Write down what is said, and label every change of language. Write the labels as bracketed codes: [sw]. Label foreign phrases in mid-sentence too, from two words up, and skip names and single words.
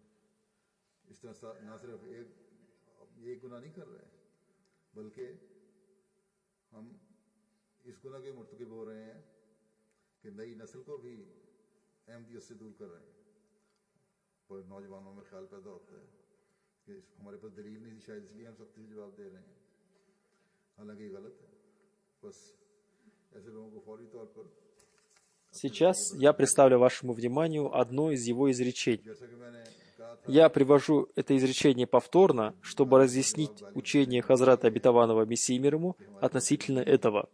[ur] اس طرح نہ صرف ایک گناہ نہیں کر رہے ہیں، بلکہ ہم اس گناہ کے مرتکب ہو رہے ہیں کہ نئی نسل کو بھی احمدیت سے دور کر رہے ہیں. اور نوجوانوں میں خیال پیدا ہوتا ہے کہ ہمارے پاس دلیل نہیں تھی، شاید اس لیے ہم سختی سے جواب دے رہے ہیں، حالانکہ یہ غلط ہے. [ru] Сейчас я представлю вашему вниманию одно из его изречений. Я привожу это изречение повторно, чтобы разъяснить учение Хазрата обетованного Мессии мир ему относительно этого.